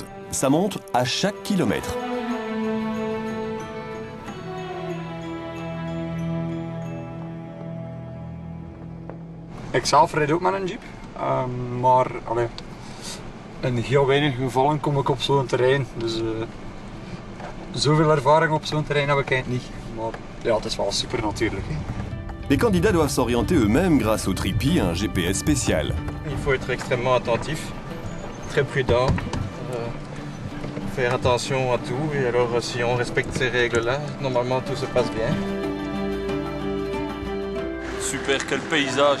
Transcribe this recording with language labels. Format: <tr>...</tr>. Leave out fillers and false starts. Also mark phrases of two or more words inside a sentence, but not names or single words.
<fr>Ça monte à chaque kilomètre.</fr> <nl>Ikzelf rijd ook met een jeep, maar in heel weinig gevallen kom ik op zo'n terrein. Dus zoveel ervaring op zo'n terrein heb ik eigenlijk niet. Maar ja, het is wel super natuurlijk.</nl> <fr>Les candidats doivent s'orienter eux-mêmes grâce au Tripi, un GPS spécial. Il faut être extrêmement attentif, très prudent, faire attention à tout. Et alors, si on respecte ces règles-là, normalement tout se passe bien. Super, quel paysage!</fr>